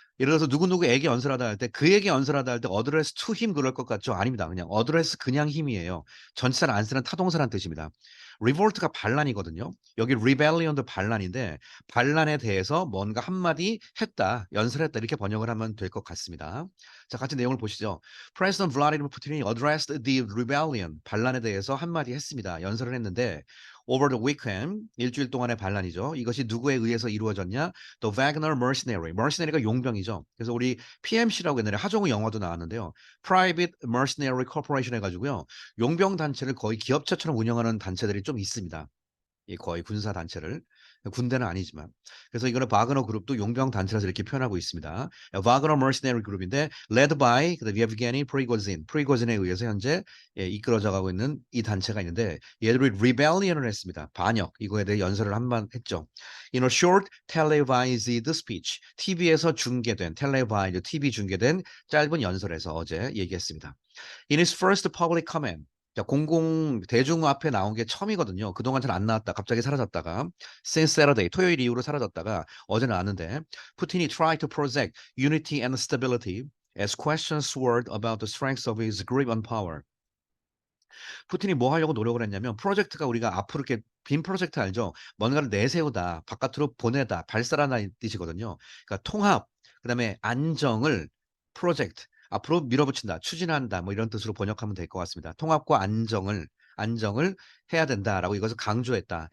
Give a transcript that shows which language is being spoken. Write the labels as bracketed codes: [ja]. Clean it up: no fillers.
[ko] 예를 들어서 누구누구에게 연설하다 할 때 그에게 연설하다 할 때 어드레스 to him 그럴 것 같죠? 아닙니다. 그냥 어드레스 그냥 힘이에요. 전치사를 안 쓰는 타동사란 뜻입니다. revolt가 반란이거든요. 여기 rebellion도 반란인데 반란에 대해서 뭔가 한마디 했다, 연설했다 이렇게 번역을 하면 될 것 같습니다. 자, 같이 내용을 보시죠. [en] President Vladimir Putin이 addressed the rebellion, [ko] 반란에 대해서 한마디 했습니다. 연설을 했는데 [en] over the weekend, [ko] 일주일 동안의 반란이죠. 이것이 누구에 의해서 이루어졌냐? [en] The Wagner Mercenary. [ko] Mercenary가 용병이죠. 그래서 우리 PMC라고 옛날에 하정우 영화도 나왔는데요. [en] Private Mercenary Corporation 해가지고요. [ko] 용병 단체를 거의 기업체처럼 운영하는 단체들이 좀 있습니다. 이 거의 군사 단체를 군대는 아니지만 그래서 이거는 바그너 그룹도 용병 단체라서 이렇게 표현하고 있습니다. 바그너 머시너리 그룹인데 [en] led by [ko] 그다음 예브게니 프리고진에 의해서 현재 이끌어져 가고 있는 이 단체가 있는데 얘들이 rebellion을 했습니다. 반역 이거에 대해 연설을 한 번 했죠. [en] In a short televised speech, [ko] TV에서 중계된 텔레바이즈 TV 중계된 짧은 연설에서 어제 얘기했습니다. [en] In his first public comment [ko] 자, 공공 대중 앞에 나온 게 처음이거든요. 그동안 잘 안 나왔다. 갑자기 사라졌다가 [en] since Saturday [ko] 토요일 이후로 사라졌다가 어제 나왔는데 푸틴이 [en] try to project unity and stability as questions swirled about the strength of his grip on power. [ko] 푸틴이 뭐 하려고 노력을 했냐면 프로젝트가 우리가 앞으로 이렇게 빈 프로젝트 알죠? 뭔가를 내세우다, 바깥으로 보내다, 발사라는 뜻이거든요. 그러니까 통합, 그다음에 안정을 프로젝트 앞으로 밀어붙인다, 추진한다 뭐 이런 뜻으로 번역하면 될 것 같습니다. 통합과 안정을 해야 된다라고 이것을 강조했다.